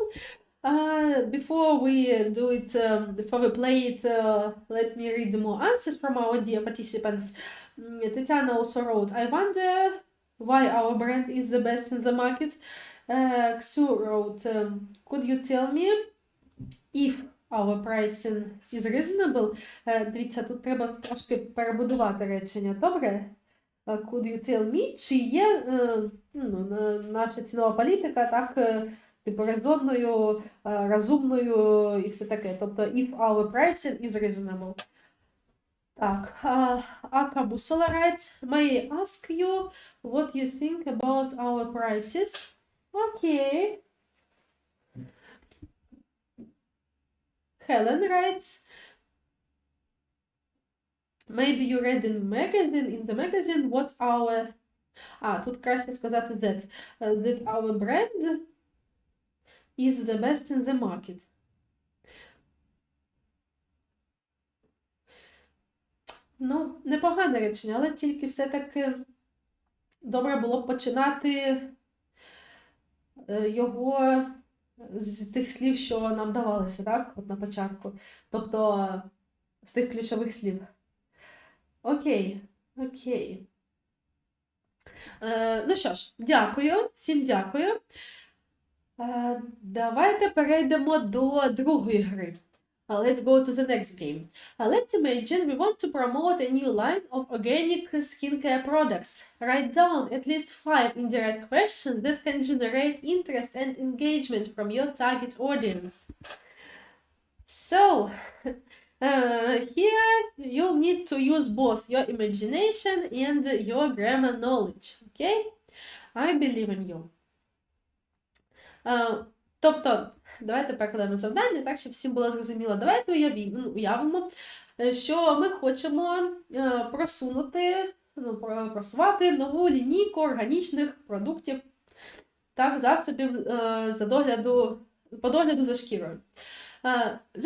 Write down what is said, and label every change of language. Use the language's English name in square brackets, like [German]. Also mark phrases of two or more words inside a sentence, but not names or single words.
[English] Before we do it, before we play it, let me read more answers from our dear participants. Tatiana also wrote, I wonder why our brand is the best in the market. Xu wrote, could you tell me if our pricing is reasonable? [Ukrainian] Дивіться, тут треба трошки перебудувати речення. Добре? [English] Could you tell me, [Ukrainian] чи є наша цінова політика так, типу резонною, розумною і все таке. Тобто, [English] if our pricing is reasonable. Так, Ака Бусола writes, may I ask you what you think about our prices? Okay. Helen writes, maybe you read in the magazine what our... [Ukrainian] тут краще сказати [English] that our brand is the best in the market. [Ukrainian] Ну, непогане речення, але тільки все-таки добре було б починати його з тих слів, що нам давалося, так? От на початку. Тобто, з тих ключових слів. Окей. Ну що ж, дякую. Всім дякую. Давайте перейдемо до другої гри. [English] Let's go to the next game. Let's imagine we want to promote a new line of organic skincare products. Write down at least 5 indirect questions that can generate interest and engagement from your target audience. So, here you'll need to use both your imagination and your grammar knowledge. Okay? I believe in you. [Ukrainian] Тобто, давайте перекладемо завдання, так, щоб всім було зрозуміло. Давайте уявимо, що ми хочемо просувати нову лінійку органічних продуктів, так, засобів по догляду за шкірою.